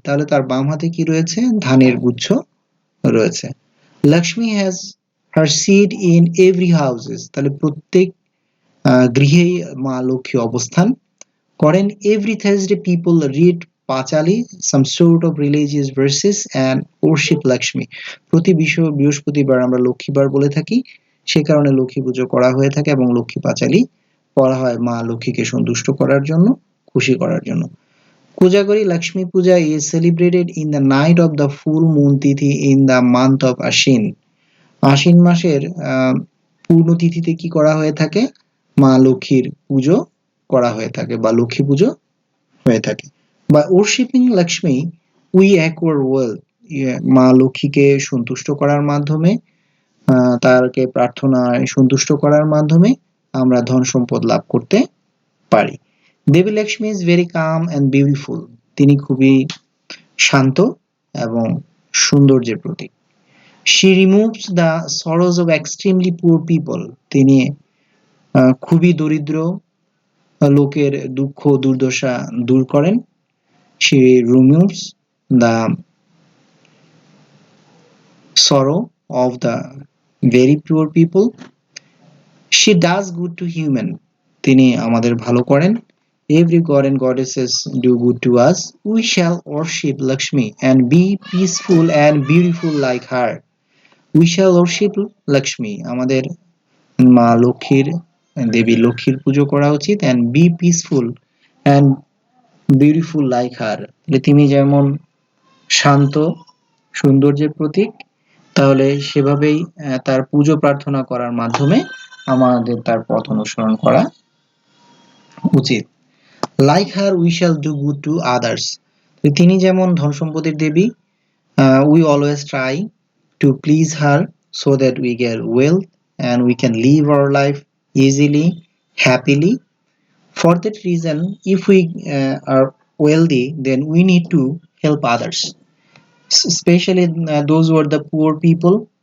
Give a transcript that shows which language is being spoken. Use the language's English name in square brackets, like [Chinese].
[Bangla] তাহলে তার বাম হাতে কি রয়েছে? ধানের গুচ্ছ রয়েছে। [English] Lakshmi has her seat in every houses. [Bangla] তাহলে প্রত্যেক গৃহেই মা লক্ষ্মী অবস্থান করেন। [English] Every Thursday people read Pachali, some sort of religious verses and worship Lakshmi. [Bangla] প্রতি বৃহস্পতিবার আমরা লক্ষ্মীবার বলে থাকি, সে কারণে লক্ষ্মী পুজো করা হয়ে থাকে এবং লক্ষ্মী পাঁচালী পড়া হয় মা লক্ষ্মীকে সন্তুষ্ট করার জন্য, খুশি করার জন্য। [English] Kujagori Lakshmi Puja is celebrated in the night of the full moon tithi in the month of Ashin. [Bangla] আশ্বিন মাসের পূর্ণ তিথিতে কি করা হয়ে থাকে? মা লক্ষ্মীর পুজো করা হয়ে থাকে বা লক্ষ্মী পুজো হয়ে থাকে। [English] By worshipping Lakshmi we acquire wealth. [Bangla] মা লক্ষ্মীকে সন্তুষ্ট করার মাধ্যমে, তারকে প্রার্থনায় সন্তুষ্ট করার মাধ্যমে আমরা ধন সম্পদ লাভ করতে পারি। [English] Devi Lakshmi is very calm and beautiful. [Bangla] তিনি খুবই শান্ত এবং সৌন্দর্যের প্রতীক। [English] She removes the sorrows of extremely poor people. [Bangla] তিনি খুবই দরিদ্র লোকের দুঃখ দুর্দশা দূর করেন। [English] She removes the sorrow of the very poor people. She does good to human. [Bangla] তিনি আমাদের ভালো করেন। [English] Every god and goddesses do good to us. We shall worship Lakshmi and be peaceful and beautiful like her. We shall worship Lakshmi. [Bangla] আমাদের মা লক্ষ্মীর, দেবী লক্ষ্মীর পুজো করা উচিত [English] and be peaceful and beautiful like her. [Bangla] তিনি যেমন শান্ত, সৌন্দর্যের প্রতীক, তাহলে সেভাবেই তার পুজো প্রার্থনা করার মাধ্যমে আমাদের তার পথ অনুসরণ করা উচিত। [English] Like her we shall do good to others. [Bangla] তিনি যেমন ধন সম্পদের দেবী, [English] we always try to please her so that we get wealth and we can live our life easily, happily. For that reason, if we are wealthy, then we need to help others, especially those who are the poor people.